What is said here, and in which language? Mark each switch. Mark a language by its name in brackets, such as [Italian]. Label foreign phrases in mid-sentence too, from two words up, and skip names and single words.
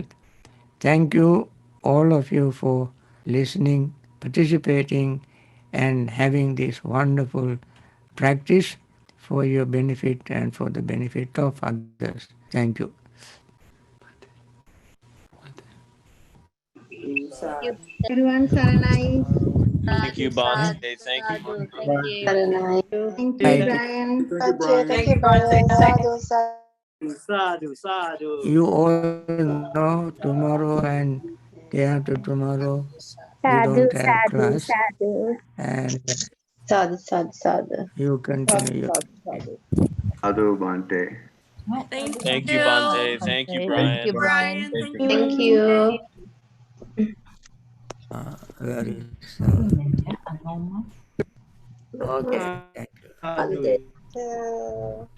[English] Thank you, all of you, for listening, participating, and having this wonderful practice for your benefit and for the benefit of others. Thank you. Thank you. Everyone, Saranai. Thank you, Sadhu, Bhante. sadhu, Thank you, sadhu. Bhante. Thank you. Saranai. Thank you, Right. Brian. Thank Thank you, you, Brian. Bhante. Sadhu, [Pali] Sadhu, sadhu. [English] You all know tomorrow and day after tomorrow we don't Sadhu, have sadhu, class, sadhu. and [Pali] sadhu, sadhu, sadhu. [English] you Sadhu, continue. [Pali] sadhu, sadhu. Sadhu Bhante. [English] Thank Thank you, you. Bhante. Thank you, Thank Thank Brian. you, you, Brian. Brian. Thank you, Thank Bhante. you. Very okay. Thank you. Sadhu. Bhante.